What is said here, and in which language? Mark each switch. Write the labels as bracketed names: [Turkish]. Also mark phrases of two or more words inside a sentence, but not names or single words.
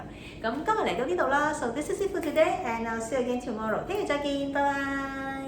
[Cantonese] 咁今日嚟到呢度啦。 [English] So this is it for today，and I'll see you again tomorrow。 [Cantonese] 聽日再見，拜拜。